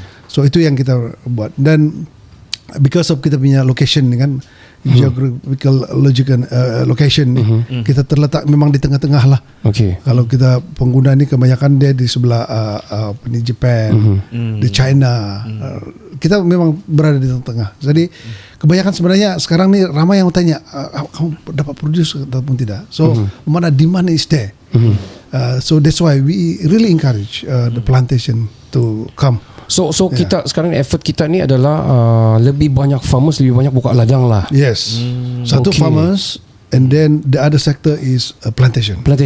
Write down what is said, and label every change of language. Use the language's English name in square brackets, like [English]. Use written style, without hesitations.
[Malay] So itu yang kita buat. Dan [English] because of [Malay] kita punya location kan, [English] geographical location, [Malay] kita terletak memang di tengah-tengah lah. Kalau kita pengguna ni kebanyakan dia di sebelah di Japan, di China, kita memang berada di tengah-tengah. Jadi kebanyakan sebenarnya sekarang ni ramai yang tanya, kamu dapat produce ataupun tidak. [English] So [Malay] mana [English] demand is there. So that's why we really encourage the plantation to come. [Malay] So kita sekarang effort kita ni adalah lebih banyak farmers, lebih banyak buka ladang lah. [English] Yes. [Malay] Satu [English] farmers, and then the other sector is plantation.